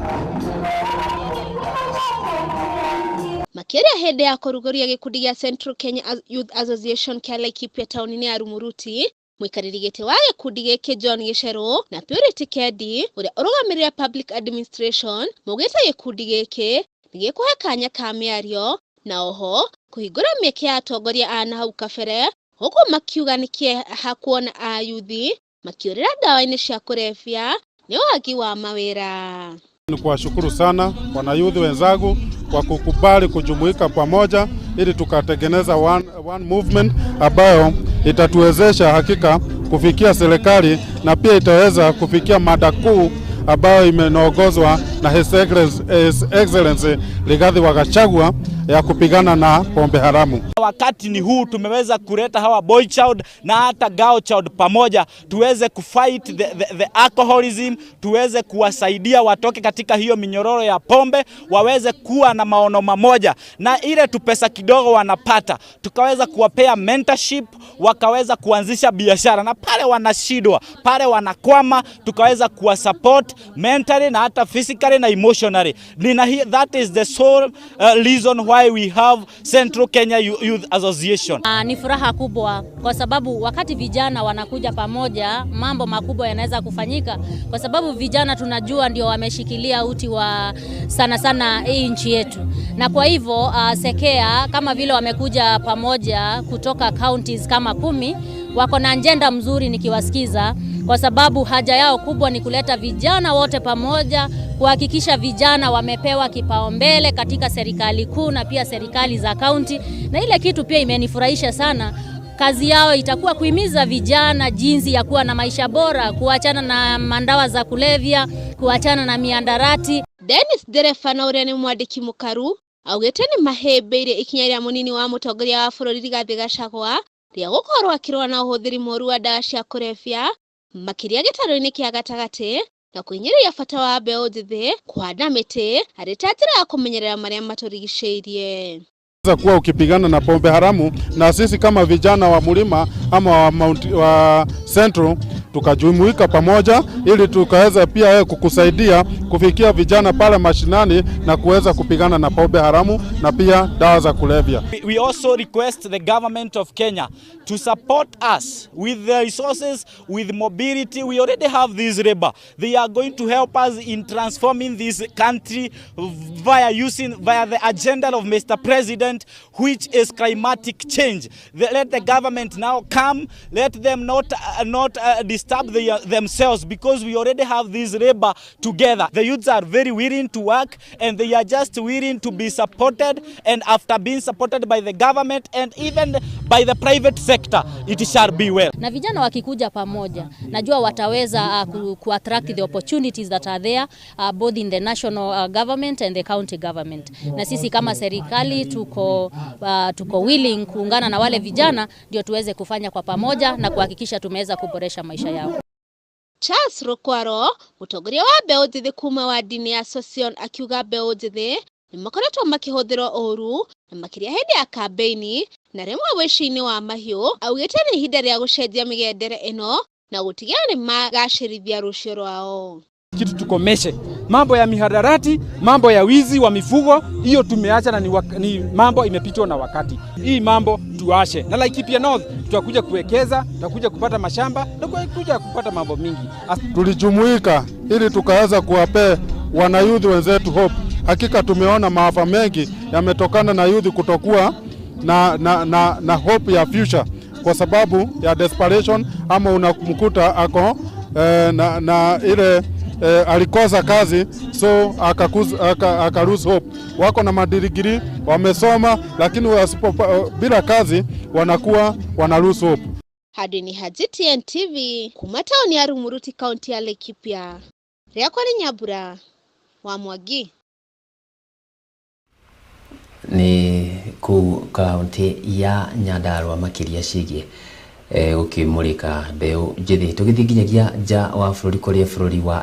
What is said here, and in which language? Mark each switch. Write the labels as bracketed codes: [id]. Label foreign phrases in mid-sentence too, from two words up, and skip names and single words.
[ki] Makiria hindi ya kuruguria gikundi gia Central Kenya Youth Association kia Laikipia tauni ya Rumuruti, mwikariri giti wa gikundi giki John Gicero na Purity Kedi uria urugamirira public administration mugite gikundi giki nigikuhe kanya ka miario na oho kuhingura mieke ya atongoria ana hau kabere, huku makiuga nikieha kuona ayuthi makiurira dawa-ini cia kulevya ni wagi wa mawira. [sw] Ni kuwashukuru sana wanayuthi wenzangu kwa kukubali kujumuika pamoja ili tukatengeneza [en] one movement [sw] ambayo itatuwezesha hakika kufikia serikali na pia itaweza kufikia mada kuu ambayo imeongozwa na [en] His Excellency [sw] Rigathi wa Gachagua ya kupigana na pombe haramu. Wakati ni huu tumeweza kuleta hawa [en] boy child [sw] na hata [en] girl child [sw] pamoja, tuweze kufight [en] the alcoholism, [sw] tuweze kuwasaidia watoke katika hiyo minyororo ya pombe, waweze kuwa na maono mamoja na ile tupesa kidogo wanapata tukaweza kuwapea mentorship, wakaweza kuanzisha biashara, na pale wanashidwa, pale wanakwama, tukaweza kuwa [en] support mentally [sw] na hata physically na emotionally. [en] That is the sole reason why we have Central Kenya Youth Association. [sw] Ni furaha kubwa kwa sababu wakati vijana wanakuja pamoja mambo makubwa yanaweza kufanyika, kwa sababu vijana tunajua ndio wameshikilia uti wa sana hii nchi yetu. Na kwa hivyo Sekea kama vile wamekuja pamoja kutoka counties kama 10 wako na agenda mzuri nikiwasikiza, kwa sababu haja yao kubwa ni kuleta vijana wote pamoja, kuhakikisha vijana wamepewa kipaumbele katika serikali kuu na pia serikali za kaunti. Na ile kitu pia imenifurahisha sana, kazi yao itakuwa kuhimiza vijana jinsi ya kuwa na maisha bora, kuachana na mandawa za kulevya, kuachana na miandarati. [ki] Dennis Derefana uria ni mwandiki mukaru augite ni mahembeire ikinya ria munini wa mutongoria wa bururi Rigathi Gachagua ria gukorwo akirwa na uhuthiri moru wa dawa cia kulevya makiria gitaro-ini kia gatagati na kuhinyiriria bata wa mbeu njithi kuhanda miti arĩ ta njĩra ya kumenyerera maria maturigicĩirie. [sw] Kuwa ukipigana na pombe haramu, na sisi kama vijana wa Mlima ama wa Central tukajumuika pamoja ili tukaweza pia kukusaidia kufikia vijana pale mashinani na kuweza kupigana na pombe haramu na pia dawa za kulevya. [en] We also request the government of Kenya to support us with the resources, with mobility. We already have this labor. They are going to help us in transforming this country via the agenda of Mr. President, which is climatic change. Let the government now come. Let them not disturb themselves, because we already have this labor together. The youths are very willing to work and they are just willing to be supported, and after being supported by the government and even by the private sector, it shall be well. [sw] Na vijana wakikuja pamoja, najua wataweza [en] attract the opportunities that are there both in the national government and the county government. [sw] Na sisi kama serikali tuko willing kuungana na wale vijana ndio tuweze kufanya kwa pamoja na kuhakikisha tumeweza kuboresha maisha yao. [ki] Charles Rokwaro, mutongoria wa mbeu njithi kuma wa dini ya Association, akiuga mbeu njithi ni makoretwo makihũthĩrwo ũru na makiria hindi ya kambeini na rimwe wĩci-inĩ wa mahiũ. Augĩte nĩ ihinda rĩa gũcenjia mĩgendere ĩno na gũtigĩrĩra nĩ magacĩrithia rũciũ rwao. [sw] Kitu tukomeshe mambo ya mihadarati, mambo ya wizi wa mifugo, hiyo tumeacha na ni mambo imepitwa na wakati. Hii mambo tuashe. Na Laikipia North tutakuja kuwekeza, tutakuja kupata mashamba, tutakuja kupata mambo mingi. Tulijumuika ili tukaweza kuwapea wanayouth wenzetu hope. Hakika tumeona maafa mengi yametokana na youth kutokuwa na hope ya future kwa sababu ya desperation, ama unamkuta ako na ile alikosa kazi, [en] so aka lose hope. [sw] Wako na madigrii, wamesoma, lakini bila kazi wanakuwa wana [en] lose hope. [ki] Hadi ni Hajiti NTV kuma taoni ya Rumuruti, kaunti ya Laikipia. Riakwa ni Nyabura wa Mwagi. Ni ku kaunti ya Nyandarua makiria cigie ukimurika mbeu njithi tugithinginyagia nja wa bũrũri kũrĩa bũrũri wa